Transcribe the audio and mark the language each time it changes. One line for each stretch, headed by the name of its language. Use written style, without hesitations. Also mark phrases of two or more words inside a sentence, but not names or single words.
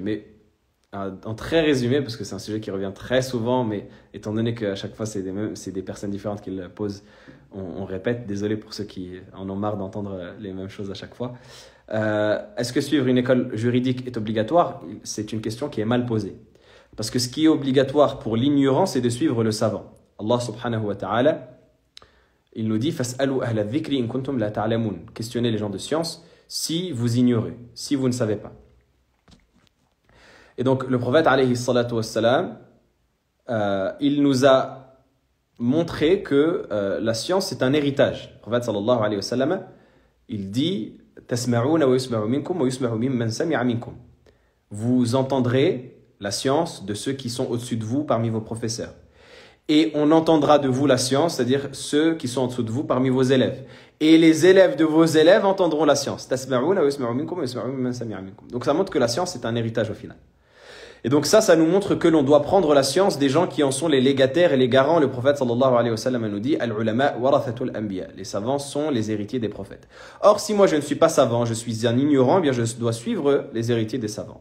French: Mais en très résumé, parce que c'est un sujet qui revient très souvent, mais étant donné qu'à chaque fois c'est des personnes différentes qui le posent, on répète, désolé pour ceux qui en ont marre d'entendre les mêmes choses à chaque fois. Est-ce que suivre une école juridique est obligatoire? C'est une question qui est mal posée. Parce que ce qui est obligatoire pour l'ignorant, c'est de suivre le savant. Allah
Arabic: سبحانه وتعالى,
French: il nous dit «
Arabic: فاسألوا أهل الذكر إن كنتم لا تعلمون
French: » Questionnez les gens de science si vous ignorez, si vous ne savez pas. Et donc, le prophète,
Arabic: عليه الصلاة والسلام,
French: il nous a montré que la science, c'est un héritage. Le prophète,
Arabic: صلى الله عليه وسلم,
French: il dit «
Arabic: تسمعون ويسمع منكم ويسمع ممن سمع منكم
French: » Vous entendrez la science de ceux qui sont au-dessus de vous parmi vos professeurs. Et on entendra de vous la science, c'est-à-dire ceux qui sont en dessous de vous parmi vos élèves. Et les élèves de vos élèves entendront la science. «
Arabic: تسمعون ويسمع منكم ويسمع ممن سمع منكم
French: » Donc, ça montre que la science, c'est un héritage au final. Et donc ça nous montre que l'on doit prendre la science des gens qui en sont les légataires et les garants. Le prophète
Arabic: صلى الله عليه وسلم
French: nous dit «
Arabic: العلماء ورثة الأنبياء
French: » Les savants sont les héritiers des prophètes. Or, si moi je ne suis pas savant, je suis un ignorant, eh bien je dois suivre les héritiers des savants.